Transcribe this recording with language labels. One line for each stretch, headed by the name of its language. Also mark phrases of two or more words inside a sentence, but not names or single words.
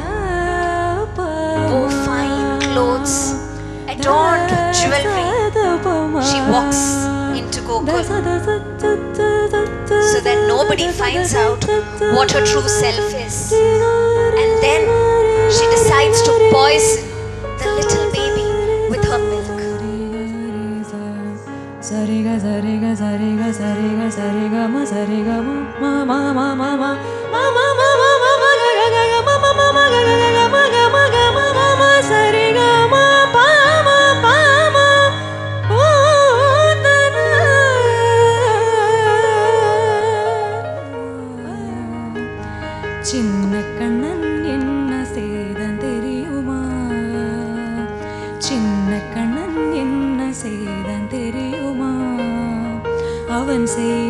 English: Wore fine clothes, adorned with jewelry. She walks into Gokul so that nobody finds out what her true self is. And then she decides to poison the little baby with her milk. Sariga sariga sariga sariga sariga ma sariga ma ma ma ma ma ma ma ma ma ma ma ga ga ga ma ma ma ma ga ga ga ma ga ma ga ma ma ma sariga ma pa ma
Tamil: o tana சின்ன கண்ணன் என்ன செய்தான் தெரியுமா சின்ன கண்ணன் என்ன செய்தான் தெரியுமா அவன் செய்த